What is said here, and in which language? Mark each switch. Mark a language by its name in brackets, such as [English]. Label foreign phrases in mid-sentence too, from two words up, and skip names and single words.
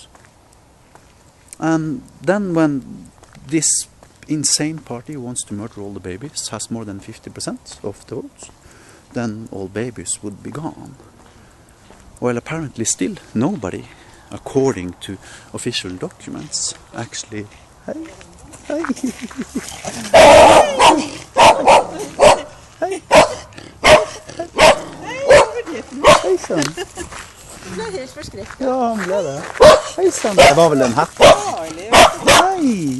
[English] And then when this insane party who wants to murder all the babies has more than 50% of the votes, then all babies would be gone. Well, apparently still nobody, according to official documents, actually... [Norwegian] Hei, hei. Hei. Hei sann. Du ble helt forskrekket. Ja, han ble det. Hei sann. Det var vel en hette. Hei.